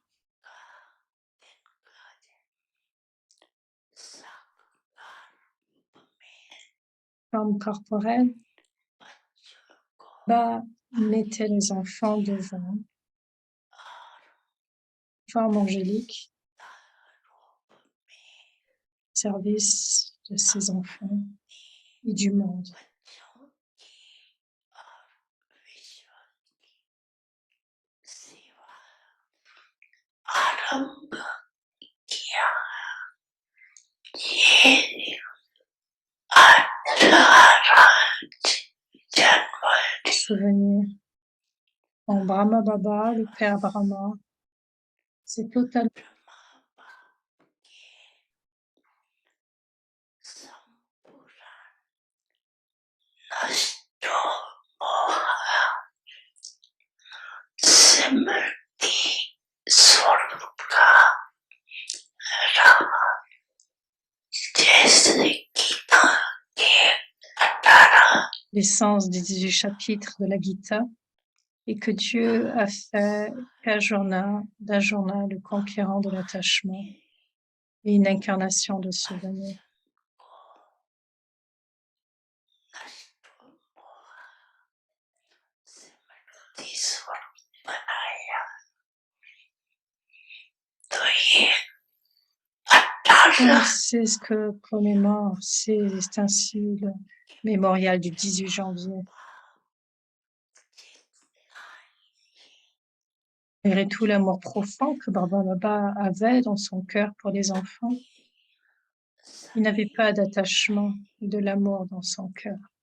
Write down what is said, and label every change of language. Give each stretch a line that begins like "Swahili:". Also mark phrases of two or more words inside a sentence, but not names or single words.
French: Forme corporelle, mettez les enfants devant, forme angélique, service de ses enfants et du monde.
Hindi: आरंभ किया ये अठारह जनवरी
French: Souvenir en Brahma Baba, le Père Brahma, c'est totalement
Hindi: नष्टो मोहा स्मृति स्वरूप का रहा जैसे गीता के 18
French: l'essence des 18 chapitres de la Gita, et que Dieu a fait d'Ajurna le conquérant de l'attachement et une incarnation de souvenir.
Hindi: स्मृति स्वरूप बनाया तो ये
French: Donc, 18 c'est ce que commémore, c'est ainsi le mémorial du 18 janvier. Malgré tout l'amour profond que Baba Baba avait dans son cœur pour les enfants, il n'avait pas d'attachement et de l'amour dans son cœur.